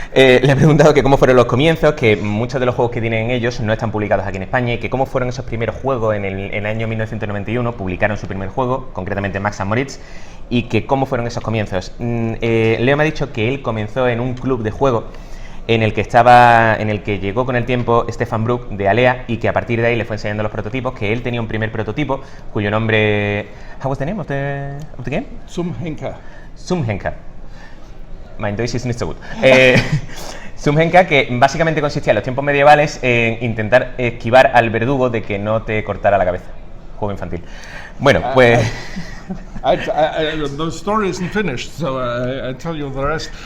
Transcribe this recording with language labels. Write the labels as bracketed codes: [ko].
[es] Le he preguntado que cómo fueron los comienzos, que muchos de los juegos que tienen ellos no están publicados aquí en España y que cómo fueron esos primeros juegos en el año 1991, publicaron su primer juego, concretamente Max and Moritz, y que cómo fueron esos comienzos. Leo me ha dicho que él comenzó en un club de juego en el que llegó con el tiempo Stefan Brück de Alea y que a partir de ahí le fue enseñando los prototipos, que él tenía un primer prototipo cuyo nombre... [en] How was the name of the game? [de] Zum Henker. Zum Henker. [en] My Deutsch is not so good. [es] Zum Henker, que básicamente consistía en los tiempos medievales en intentar esquivar al verdugo de que no te cortara la cabeza. Juego infantil. Bueno, pues... [en] The story isn't finished, so I tell you the rest.